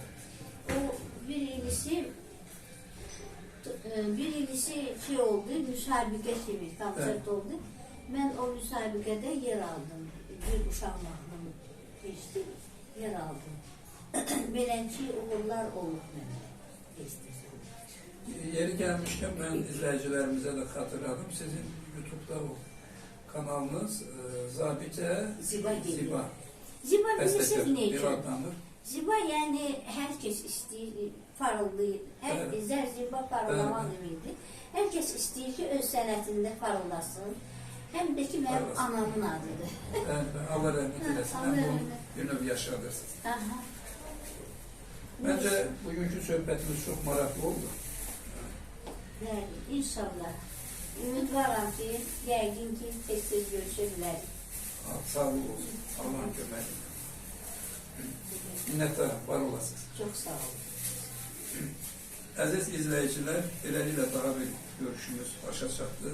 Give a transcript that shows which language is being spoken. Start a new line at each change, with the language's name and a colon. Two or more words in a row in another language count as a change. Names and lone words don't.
Azerbaijani: O bir ilisi şey oldu, müsabiqə kimi konsert oldu. Mən o müsabiqədə yer aldım. bir uşaq mahnım keçdi, yer aldım. Beləki uğurlar olub mənə.
Turkish: Yeri gelmişken ben izleyicilerimize de hatırladım.
Azerbaijani: Sizin YouTube'da o kanalınız Zabite
Turkish: Ziba geliyor. Ziba. Ziba Bestekar
Azerbaijani: bilirsiniz ne bir üçün? adlandır. Ziba yani herkes istəyir, parıldayır.
Turkish: Evet.
Azerbaijani: Ziba parıldamaq deməkdir. Herkes istəyir ki, öz sənətində parıldasın. Hem de ki, mənim Parıldasın. anamın adıdır.
Turkish: Allah rahmet eylesin. Allah
Azerbaijani: Hem bunu rahmet. bir növ yaşadırsın. Aha.
Turkish: Bence bugünkü sohbetimiz çok meraklı oldu.
Azerbaijani: Yəni, inşallah. Ümid varam ki, yəqin ki, tez-tez görüşə bilərik.
Turkish: Sağlık olsun.
Azerbaijani: Allah'ın köməyi. Minnettarım, var olasınız. Çox sağ olun.
Turkish: Aziz izleyiciler,
Azerbaijani: beləliklə daha bir görüşümüz başa çatdı.